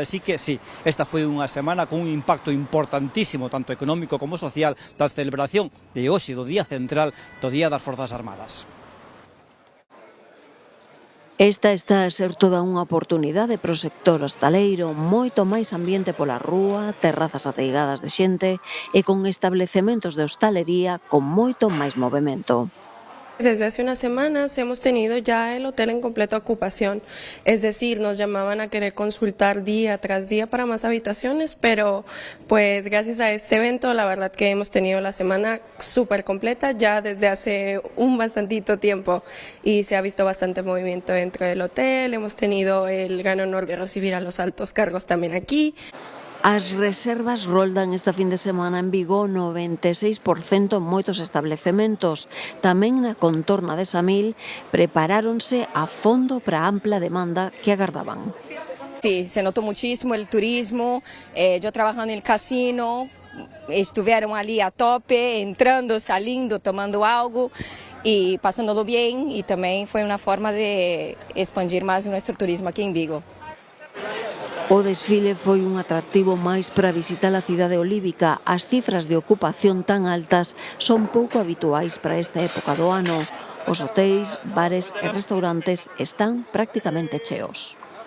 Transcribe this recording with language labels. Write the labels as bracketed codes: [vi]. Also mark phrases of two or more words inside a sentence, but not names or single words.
[es] Así que sí, [gl] esta foi unha semana con un impacto importantísimo, tanto económico como social, da celebración de hoxe do Día Central do Día das Forzas Armadas. Esta está a ser toda unha oportunidade para o sector hostaleiro, moito máis ambiente pola rúa, terrazas ateigadas de xente e con establecementos de hostalería con moito máis movemento. [es] Desde hace unas semanas hemos tenido ya el hotel en completa ocupación, es decir, nos llamaban a querer consultar día tras día para más habitaciones, pero pues gracias a este evento la verdad que hemos tenido la semana súper completa ya desde hace un bastantito tiempo y se ha visto bastante movimiento dentro del hotel, hemos tenido el gran honor de recibir a los altos cargos también aquí. [gl] As reservas roldan esta fin de semana en Vigo 96% en moitos establecementos. Tamén na contorna de Samil preparáronse a fondo para a ampla demanda que agardaban. [es] Sí, se notó muchísimo el turismo, yo trabajando en el casino, estuvieron allí a tope, entrando, saliendo, tomando algo y pasándolo bien, y también fue una forma de expandir más nuestro turismo aquí en Vigo. [gl] O desfile foi un atractivo máis para visitar a cidade olívica. As cifras de ocupación tan altas son pouco habituais para esta época do ano. Os hotéis, bares e restaurantes están prácticamente cheos.